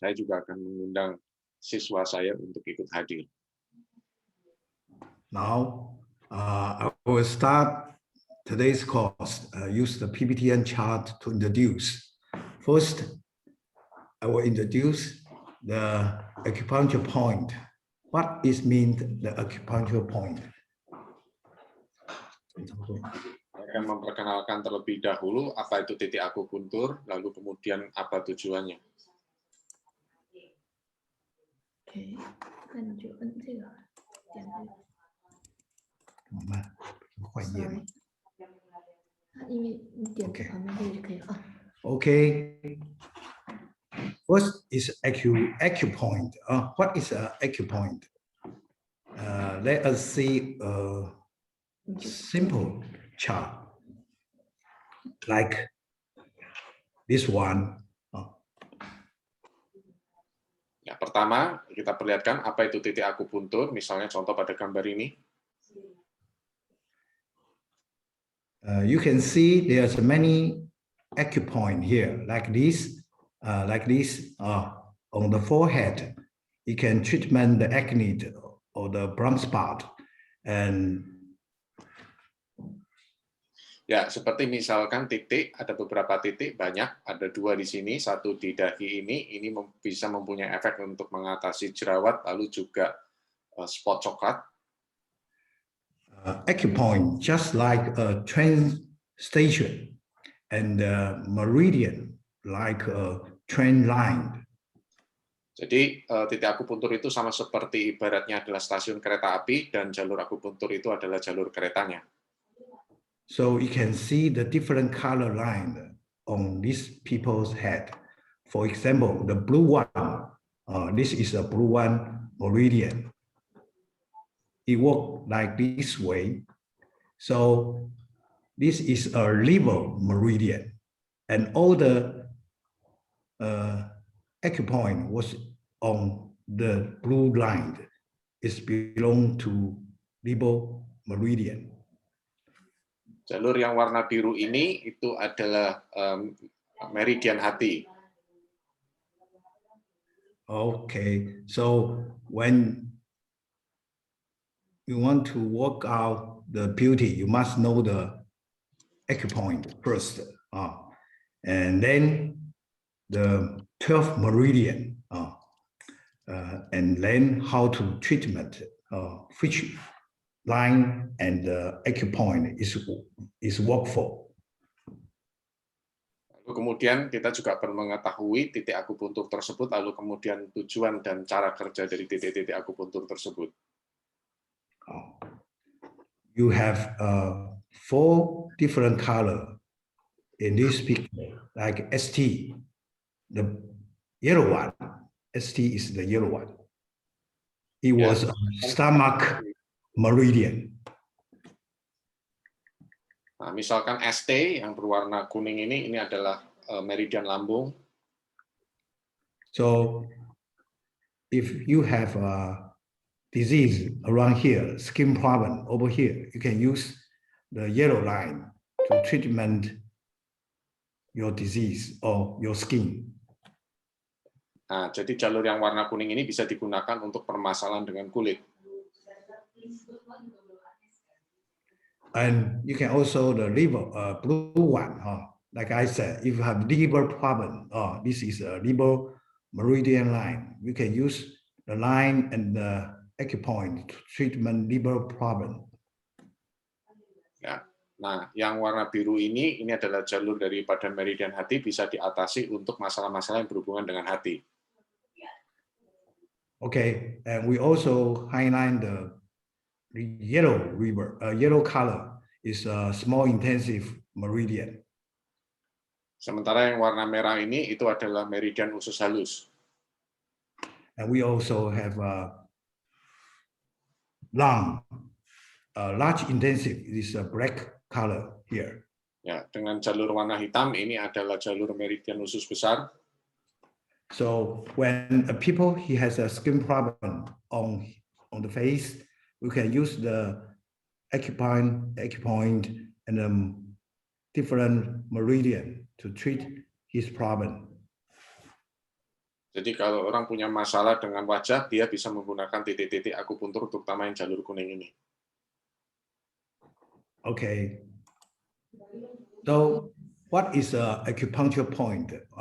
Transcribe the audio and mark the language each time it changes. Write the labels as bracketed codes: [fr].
[id] Saya juga akan mengundang siswa saya untuk ikut hadir. [en] Now, I will start today's course, use the PPTN chart to introduce. First, I will introduce the acupuncture point. What is mean the acupuncture point? [id] Saya akan memperkenalkan terlebih dahulu apa itu titik akupuntur, lalu kemudian apa tujuannya. [zh] OK，那你就摁这个，点这个。慢慢换页嘛。因为你点 OK 旁边这个就可以了。 [en] Okay. First is acupoint. What is an acupoint? Let us see a simple chart like this one. [id] Ya, pertama, kita perlihatkan apa itu titik akupuntur, misalnya contoh pada gambar ini. [en] You can see there's many acupoint here, like this, on the forehead. You can treatment the acne or the brown spot, and [id] Ya, seperti misalkan titik, ada beberapa titik, banyak, ada 2 di sini, 1 di dahi ini bisa mempunyai efek untuk mengatasi jerawat, lalu juga spot coklat. [en] Acupoint, just like a train station, and meridian, like a train line. [id] Jadi titik akupuntur itu sama seperti ibaratnya adalah stasiun kereta api dan jalur akupuntur itu adalah jalur keretanya. [en] So you can see the different color line on these people's head. For example, the blue one, this is a blue one meridian. It works like this way. So this is a liver meridian, and all the acupoint was on the blue line. It belong to liver meridian. [id] Jalur yang warna biru ini itu adalah meridian hati. [en] Okay, so when you want to work out the beauty, you must know the acupoint first, and then the 12th meridian, and then how to treatment, which line and the acupoint is work for. [id] Lalu kemudian kita juga perlu mengetahui titik akupuntur tersebut, lalu kemudian tujuan dan cara kerja dari titik-titik akupuntur tersebut. [en] You have 4 different color in this picture, like ST, the yellow one. ST is the yellow one. It was a stomach meridian. [id] Nah, misalkan ST yang berwarna kuning ini adalah meridian lambung. [en] So if you have a disease around here, skin problem over here, you can use the yellow line to treatment your disease or your skin. [id] Nah, jadi jalur yang warna kuning ini bisa digunakan untuk permasalahan dengan kulit. [en] And you can also the liver blue one, like I said, if you have liver problem, this is a liver meridian line. You can use the line and the acupoint to treatment liver problem. [id] Ya. Nah, yang warna biru ini adalah jalur daripada meridian hati, bisa diatasi untuk masalah-masalah yang berhubungan dengan hati. [en] Okay, and we also highlight the yellow river, yellow color is a small intensive meridian. [id] Sementara yang warna merah ini itu adalah meridian usus halus. [en] And we also have a large intensive, is a black color here. [id] Ya, dengan jalur warna hitam ini adalah jalur meridian usus besar. [en] So when a people he has a skin problem on the face, we can use the acupoint and different meridian to treat his problem. [id] Jadi kalau orang punya masalah dengan wajah, dia bisa menggunakan titik-titik akupuntur, terutama yang jalur kuning ini. [en] Okay. So what is a acupuncture point?